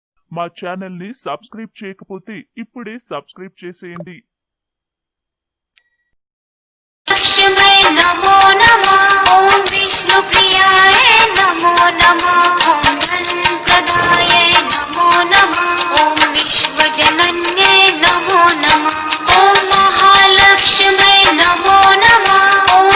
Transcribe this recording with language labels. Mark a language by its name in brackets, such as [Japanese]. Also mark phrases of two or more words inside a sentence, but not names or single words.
[Telugu] మా ఛానల్ ని సబ్స్క్రైబ్ చేయకపోతే ఇప్పుడే సబ్స్క్రైబ్ చేసేయండి. [Sanskrit] लक्ष्मै नमो नमः ॐ विष्णुप्रियाय नमो नमः ॐ धनप्रदाय नमो नमः ॐ विश्वजनन्ये नमो नमः ॐ महालक्ष्मै नमो नमः ॐ